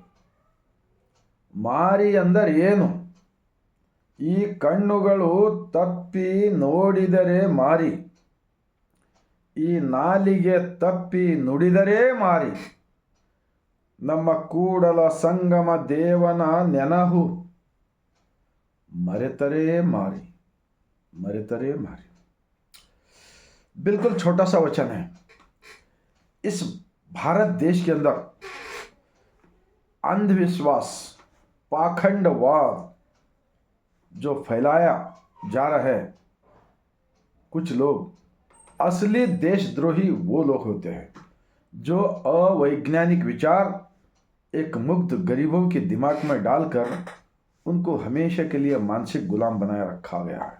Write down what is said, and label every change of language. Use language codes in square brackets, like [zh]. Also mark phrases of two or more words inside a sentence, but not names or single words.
[kn] ಮಾರಿ ಅಂದರೆ ಏನು? ಈ ಕಣ್ಣುಗಳು ತಪ್ಪಿ ನೋಡಿದರೆ ಮಾರಿ, ಈ ನಾಲಿಗೆ ತಪ್ಪಿ ನುಡಿದರೆ ಮಾರಿ. ನಮ್ಮ ಕೂಡಲ ಸಂಗಮ ದೇವನ ನೆನಹು ಮರೆತರೆ ಮಾರಿ, ಮರೆತರೆ ಮಾರಿ. [hi] बिल्कुल छोटा सा वचन है. इस भारत देश के अंदर अंधविश्वास, पाखंडवाद जो फैलाया जा रहा है, कुछ लोग, असली देशद्रोही वो लोग होते हैं जो अवैज्ञानिक विचार एक मुग्ध गरीबों के दिमाग में डालकर उनको हमेशा के लिए मानसिक गुलाम बनाए रखा गया है.